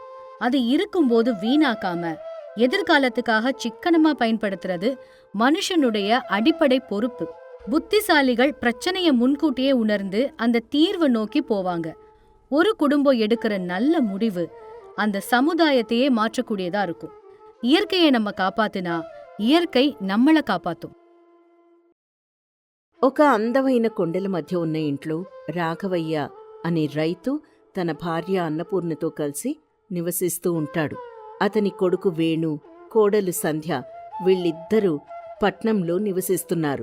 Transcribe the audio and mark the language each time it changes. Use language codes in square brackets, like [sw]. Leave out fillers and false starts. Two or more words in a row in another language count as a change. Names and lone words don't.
[ta] அது இருக்கும்போது வீணாக்காம எதிர்காலத்துக்காக சிக்கனமா பயன்படுத்துறது மனுஷனுடைய அடிப்படை பொறுப்பு. புத்திசாலிகள் பிரச்சனைய முன்கூட்டியே உணர்ந்து அந்த தீர்வை நோக்கி போவாங்க. ஒரு குடும்பம் எடுக்கிற நல்ல முடிவு அந்த சமுதாயத்தையே மாற்றக்கூடியதா இருக்கும். இயற்கைய நம்ம காப்பாத்துனா இயற்கை நம்மள காப்பாத்தும். [te] ఒక అందమైన కొండల మధ్య ఉన్న ఇంట్లో రాఘవయ్య అనే రైతు తన భార్య అన్నపూర్ణతో కలిసి నివసిస్తూ ఉంటాడు. అతని కొడుకు వేణు, కోడలు సంధ్య వీళ్ళిద్దరూ పట్నంలో నివసిస్తున్నారు.